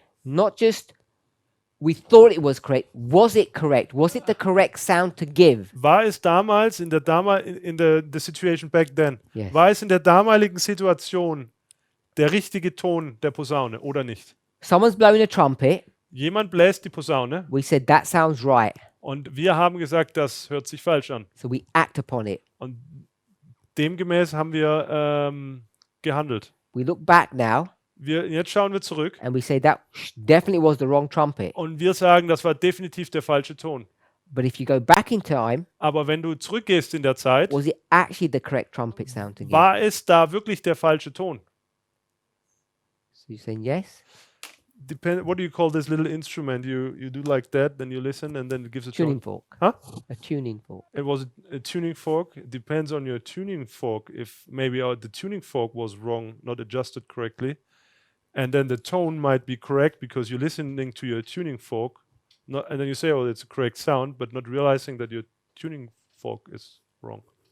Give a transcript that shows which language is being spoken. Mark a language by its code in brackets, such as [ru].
[en] not just we thought it was correct, was it correct? Was it the correct sound to give? [de] war es damals in [en] the situation back then, Yes. [de] war es in der damaligen Situation der richtige Ton der Posaune oder nicht? [en] Someone's blowing a trumpet. [de] Jemand bläst die Posaune [en] We said that sounds right. [de] und wir haben gesagt, das hört sich falsch an. [en] So we act upon it. [de] Und demgemäß haben wir gehandelt. [en] We look back now [de] Jetzt schauen wir zurück [en] and we say that definitely was the wrong trumpet. [de] und wir sagen, das war definitiv der falsche Ton. [en] But if you go back in time, [de] Aber wenn du zurückgehst in der Zeit, [en] was it actually the correct trumpet sound to give? [de] war es da wirklich der falsche Ton? [en] So you're saying yes? What do you call this little instrument? You do like that, then you listen, and then it gives a Tuning tone. fork. Huh? A tuning fork. It was a tuning fork. It depends on your tuning fork. If maybe the tuning fork was wrong, not adjusted correctly, and then the tone might be correct because you're listening to your tuning fork, and then you say, "Oh, it's a correct sound," but not realizing that your tuning fork is wrong.